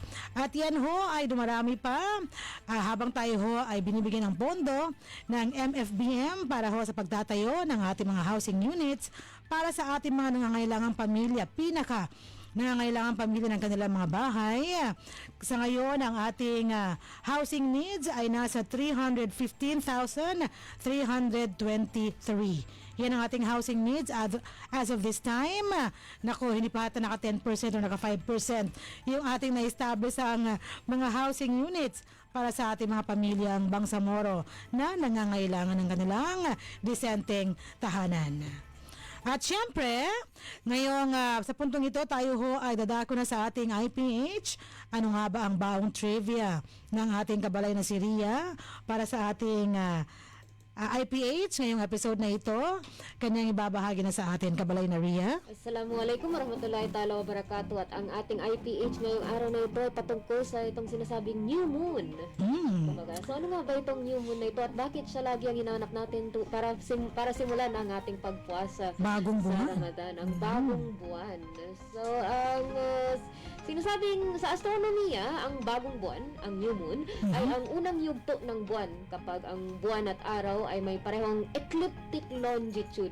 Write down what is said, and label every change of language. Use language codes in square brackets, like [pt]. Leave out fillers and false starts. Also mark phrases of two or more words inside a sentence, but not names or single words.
[tl] At yan ho ay dumarami pa habang tayo ho ay binibigyan ng pondo ng MFBM para ho sa pagtatayo ng ating mga [en] housing units [tl] para sa ating mga nangangailangang pamilya, nangangailangan pamilya ng kanilang mga bahay. Sa ngayon, ang ating [en] housing needs [tl] ay nasa 315,323. Yan ang ating [en] housing needs as of this time. [tl] Naku, hindi pa ata naka 10% o naka 5% yung ating na-establish ang mga [en] housing units [tl] para sa ating mga pamilyang Bangsamoro na nangangailangan ng kanilang disenteng tahanan. At syempre, ngayong sa puntong ito, tayo ho ay dadako na sa ating IPH. Ano nga ba ang baong trivia ng ating kabalay na si Ria para sa ating IPH ngayong episode na ito? Kanyang ibabahagi na sa atin, kabalay na Ria. [ar] السلام عليكم ورحمة الله تعالى وبركاته. [tl] At ang ating IPH ngayong araw na ito ay patungkol sa itong sinasabing [en] New Moon. [tl] Kumbaga, so ano nga ba itong [en] New Moon [tl] na ito at bakit siya lagi ang hinahanap natin para simulan ang ating pagpuasa Bagong sa buwan. Ramadan, ang bagong buwan. So, ang sinasabing sa astronomiya, ang bagong buwan, ang [en] New Moon, [tl] ay ang unang yugto ng buwan kapag ang buwan at araw ay may parehong [en] ecliptic longitude.